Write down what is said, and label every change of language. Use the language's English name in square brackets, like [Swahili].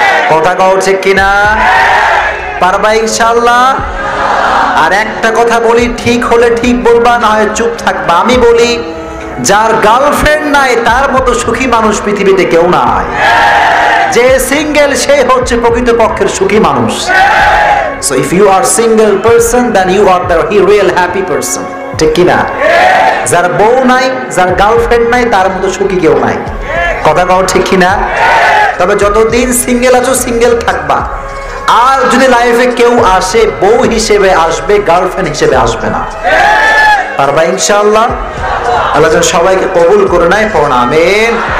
[Bangla] কথা কও ঠিক কিনা? পারবা ইনশাআল্লাহ? আর একটা কথা বলি, ঠিক হলে ঠিক বলবা, না হয় চুপ থাকবা। আমি বলি, যার গার্লফ্রেন্ড নাই তার মতো সুখী মানুষ পৃথিবীতে কেউ নাই। যে সিঙ্গেল সে হচ্ছে প্রকৃতপক্ষের সুখী মানুষ। [English] So if you are single person, then you are the real happy person. [Bangla] ঠিক কিনা? যার বউ নাই, যার গার্লফ্রেন্ড নাই, তার মতো সুখী কেউ নাই। কথা কও ঠিক কিনা? তবে যতদিন সিঙ্গেল আছো সিঙ্গেল থাকবা। আর যদি লাইফে কেউ আসে, বউ হিসেবে আসবে, গার্লফ্রেন্ড হিসেবে আসবে না। পারবা ইনশাআল্লাহ? আল্লাহ যেন সবাইকে কবুল করে নেয়। পড়ুন আমিন।